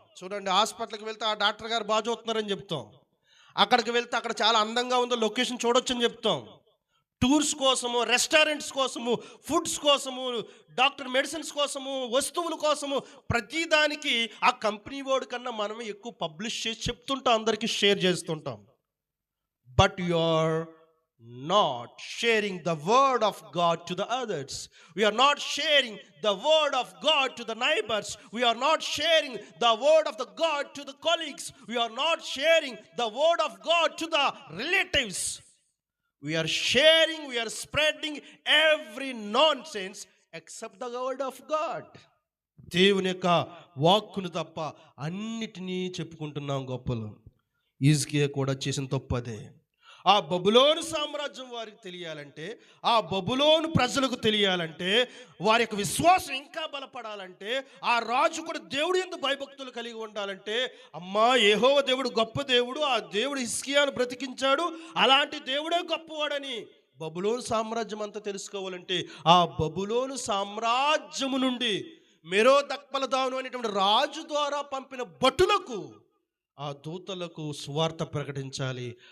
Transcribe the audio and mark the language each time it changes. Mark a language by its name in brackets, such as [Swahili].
[Telugu] చూడండి, హాస్పిటల్కి వెళ్తే ఆ డాక్టర్ గారు బాగా చూస్తున్నారని చెప్తాం, అక్కడికి వెళ్తే అక్కడ చాలా అందంగా ఉందో లొకేషన్ చూడొచ్చని చెప్తాం, టూర్స్ కోసము, రెస్టారెంట్స్ కోసము, ఫుడ్స్ కోసము, డాక్టర్ మెడిసిన్స్ కోసము, వస్తువుల కోసము, ప్రతిదానికి ఆ కంపెనీ వాడి కన్నా మనమే ఎక్కువ పబ్లిష్ చేసి చెప్తుంటాం, అందరికీ షేర్ చేస్తుంటాం. [English] But you are not sharing the word of God to the others. We are not sharing the word of God to the neighbors. We are not sharing the word of the God to the colleagues. We are not sharing the word of God to the relatives. We are spreading every nonsense except the word of God. [Telugu] దేవుని యొక్క వాక్కును తప్ప అన్నిటినీ చెప్పుకుంటున్నాం గొప్పలు. హిజ్కియా కూడా చేసిన తప్పు అదే. ఆ బబులోను సామ్రాజ్యం వారికి తెలియాలంటే, ఆ బబులోను ప్రజలకు తెలియాలంటే, వారి యొక్క విశ్వాసం ఇంకా బలపడాలంటే, ఆ రాజు కూడా దేవుడు యందు భయభక్తులు కలిగి ఉండాలంటే, అమ్మా యెహోవా దేవుడు గొప్ప దేవుడు, ఆ దేవుడు హిజ్కియాను బ్రతికించాడు, అలాంటి దేవుడే గొప్పవాడని బబులోను సామ్రాజ్యం అంతా తెలుసుకోవాలంటే, ఆ బబులోను సామ్రాజ్యము నుండి మెరోదక్బలదాను అనేటువంటి రాజు ద్వారా పంపిన భటులకు, ఆ దూతలకు సువార్త ప్రకటించాలి.